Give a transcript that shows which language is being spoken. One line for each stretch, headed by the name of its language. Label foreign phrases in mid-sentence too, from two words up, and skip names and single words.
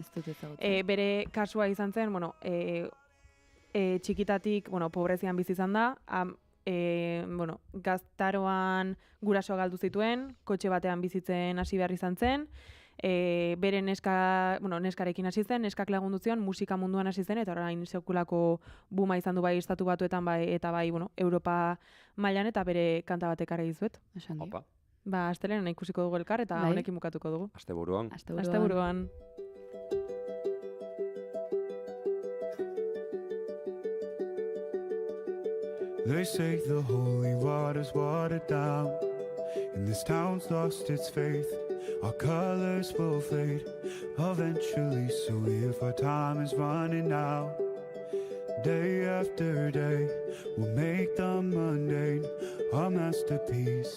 Basque: Bere kasua izan zen, txikitatik, pobrezian bizi izan da, gaztaroan gurasoa galdu zituen, kotxe batean bizitzen hasi behar izan zen, bere neskarekin hasi zen, neskak lagundu zion, musika munduan hasi zen, eta orain sekulako buma izan du bai Estatu Batuetan eta bai, Europa mailan, eta bere kanta batek ara dizuet. Opa. Astelehenean ikusiko dugu elkar, eta honekin bukatuko dugu. Asteburuan.
English: They say the holy water's watered down, and this town's lost its faith. Our colors will fade eventually, so if our time is running out, day after day, we'll make the mundane a masterpiece.